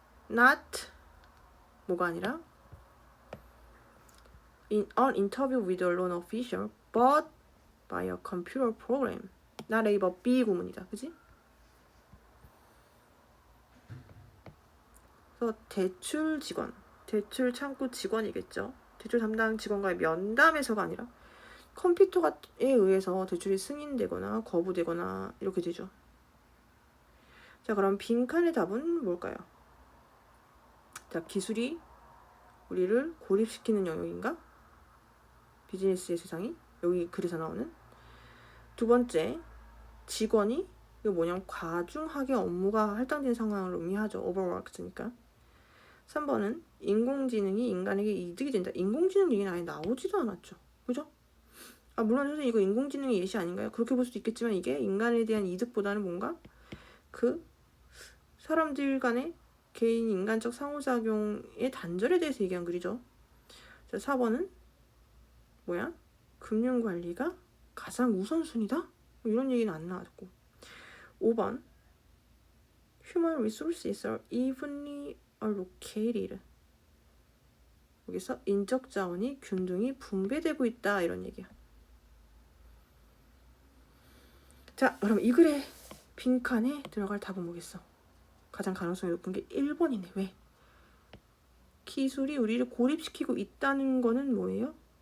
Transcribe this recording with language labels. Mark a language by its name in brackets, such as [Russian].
[English] not [Korean] 뭐가 아니라 [English] in an interview with a loan official but by a computer program. [Korean] not A but B 구문이다. 그지? 그래서 대출 직원, 대출 창구 직원이겠죠. 대출 담당 직원과의 면담에서가 아니라 컴퓨터에 의해서 대출이 승인되거나 거부되거나 이렇게 되죠. 자, 그럼 빈칸의 답은 뭘까요? 자, 기술이 우리를 고립시키는 영역인가? 비즈니스의 세상이? 여기 글에서 나오는. 두 번째, 직원이 이거 뭐냐면 과중하게 업무가 할당된 상황을 의미하죠. overworked니까. 3번은 인공지능이 인간에게 이득이 된다. 인공지능 얘기는 아예 나오지도 않았죠. 그죠? 아, 물론 선생님 이거 인공지능의 예시 아닌가요? 그렇게 볼 수도 있겠지만 이게 인간에 대한 이득보다는 뭔가 그 사람들 간의 개인 인간적 상호작용의 단절에 대해서 얘기한 글이죠. 자, 4번은 뭐야? 금융관리가 가장 우선순위다? 뭐 이런 얘기는 안 나왔고. [English] 5번 Human resources are evenly allocated. [Korean] 여기서 인적 자원이 균등히 분배되고 있다 이런 얘기야. 자, 그럼 이 글의 빈칸에 들어갈 답은 뭐겠어? 가장 가능성이 높은 게 1번이네. 왜? 기술이 우리를 고립시키고 있다는 거는 뭐예요?